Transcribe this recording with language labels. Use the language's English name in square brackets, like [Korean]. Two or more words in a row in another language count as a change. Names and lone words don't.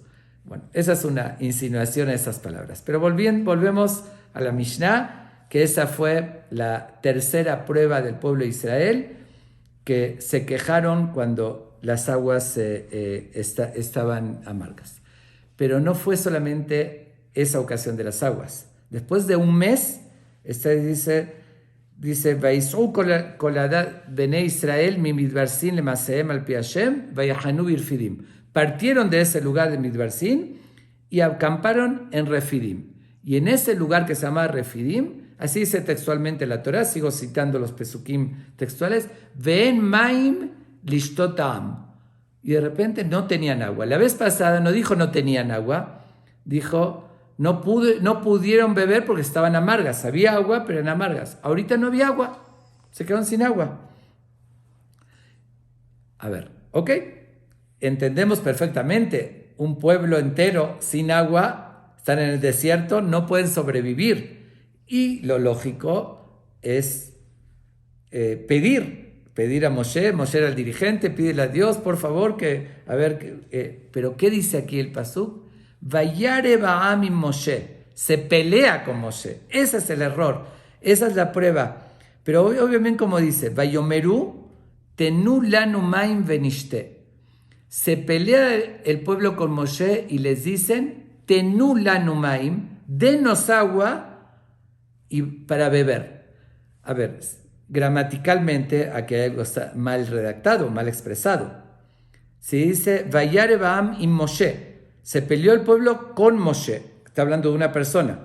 [Spanish] Bueno, esa es una insinuación a esas palabras. Pero volvemos a la Mishnah, que esa fue la tercera prueba del pueblo de Israel, que se quejaron cuando las aguas estaban amargas. Pero no fue solamente esa ocasión de las aguas. Después de un mes, dice [Hebrew] ויסעו כל בני ישראל ממדבר סין למסעיהם על פי השם ויחנו ברפידים. [Spanish] Partieron de ese lugar de Midbarsin y acamparon en Refidim. Y en ese lugar que se llama Refidim, así dice textualmente la Torá, sigo citando los pesukim textuales, [Hebrew] ואין מים לשתותם. [Spanish] Y de repente no tenían agua. La vez pasada no dijo no tenían agua, dijo no pudieron beber porque estaban amargas. Había agua, pero eran amargas. Ahorita no había agua, se quedaron sin agua. A ver, ¿ok? Entendemos perfectamente, un pueblo entero sin agua, están en el desierto, no pueden sobrevivir. Y lo lógico es pedir a Moshe era el dirigente, pídele a Dios, por favor, pero ¿qué dice aquí el pasuk? [Hebrew] וירב העם עם משה, [Spanish] se pelea con Moshe, ese es el error, esa es la prueba. Pero obviamente como dice, [Hebrew] ויאמרו תנו לנו מים ונשתה. [Spanish] Se pelea el pueblo con Moshe y les dicen, [Hebrew] תנו לנו מים, [Spanish] denos agua y para beber. A ver, gramaticalmente aquí hay algo está mal redactado, mal expresado. Se dice, [Hebrew] וירב העם עם משה. [Spanish] Se peleó el pueblo con Moshe. Está hablando de una persona.